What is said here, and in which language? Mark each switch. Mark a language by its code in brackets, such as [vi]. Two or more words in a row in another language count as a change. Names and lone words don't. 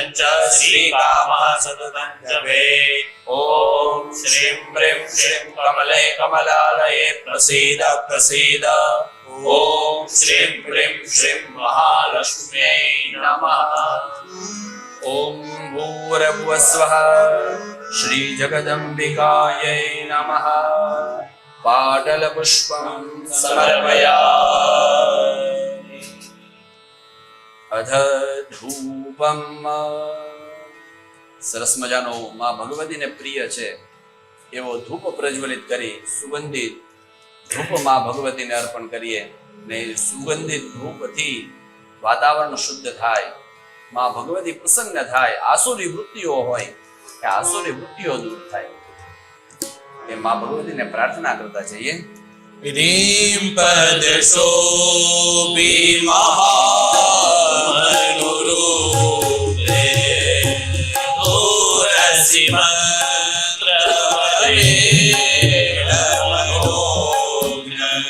[sa] च श्रीकामः सततं जपेत् ॐ श्रीं ह्रीं श्रीं कमले कमलालये प्रसीद प्रसीद ॐ श्रीं ह्रीं श्रीं महालक्ष्म्यै नमः ॐ भूर्भुवस्वः श्रीजगदम्बिकायै नमः पाटलपुष्पं समर्पयामि अध धूपम [gu] સરસ મજાનો માં ભગવતીને પ્રિય છે એવો ધૂપ પ્રજ્વલિત કરી સુગંધિત ધૂપ માં ભગવતીને અર્પણ કરીએ ને સુગંધિત ધૂપથી વાતાવરણ શુદ્ધ થાય, માં ભગવતી પ્રસન્ન થાય, આસુરી વૃત્તિઓ હોય કે આસુરી વૃત્તિઓ દૂર થાય એ માં ભગવતીને પ્રાર્થના કરતા જઈએ. [sa] ह्रीं पदशोभि महामनुरूपे दूरसि मन्त्रवरेण मनोज्ञ